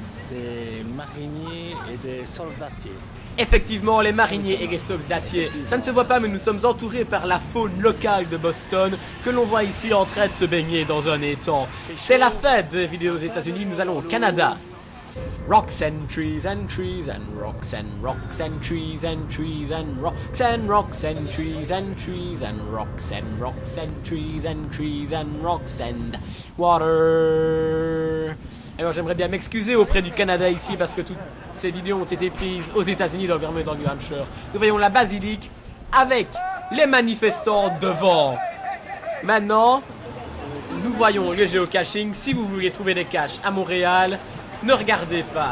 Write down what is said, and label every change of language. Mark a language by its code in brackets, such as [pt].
[fr] Des mariniers et des soldatiers. Effectivement, les mariniers et les soldatiers. Ça ne se voit pas, mais nous sommes entourés par la faune locale de Boston, que l'on voit ici en train de se baigner dans un étang. C'est la fête des vidéos aux États-Unis, nous allons au Canada. [en] Rocks and trees and trees and rocks and rocks and trees and trees and rocks and rocks and trees and trees and rocks and rocks and trees and trees and rocks and water. [fr] Alors j'aimerais bien m'excuser auprès du Canada ici parce que toutes ces vidéos ont été prises aux États-Unis dans le Vermont et dans le New Hampshire. Nous voyons la basilique avec les manifestants devant. Maintenant, nous voyons le géocaching. Si vous voulez trouver des caches à Montréal, ne regardez pas.